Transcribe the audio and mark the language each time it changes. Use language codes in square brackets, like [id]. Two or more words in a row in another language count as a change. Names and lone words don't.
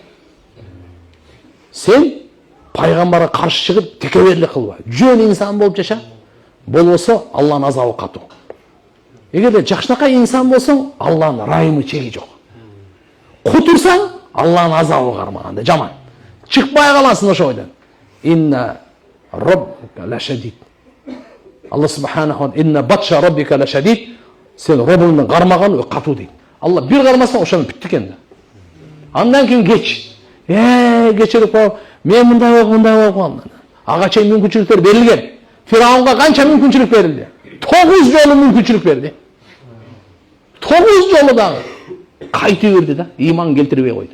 [ky] Сен пайгамбарга каршы чыгып текеберлик кылба. Жөн инсан болуп жаша. Болбосо Алланын азабы катуу. Эгерде жакшынакай инсан болсоң, Алланын райымы чеги жок. Кутурсаң, Алланын азабы кармаганда жаман. Чыкпай каласың ошо ойдон. [ar] إن ربك لشديد. الله سبحانه وإن بطش ربك لشديد. [ky] Сен Роббуңдун кармаганы катуу дейт. Алла бир кармасаң ошону бүттү экен да. Андан кийин кеч. Кечирип коюп, мен мындай болгон. Ага чейин мүмкүнчүлүктөр берилген. Фираунга канча мүмкүнчүлүк берилди? 9 жолу мүмкүнчүлүк берди. 9 жолу дагы кайтып берди да, ыйман келтирбей койду.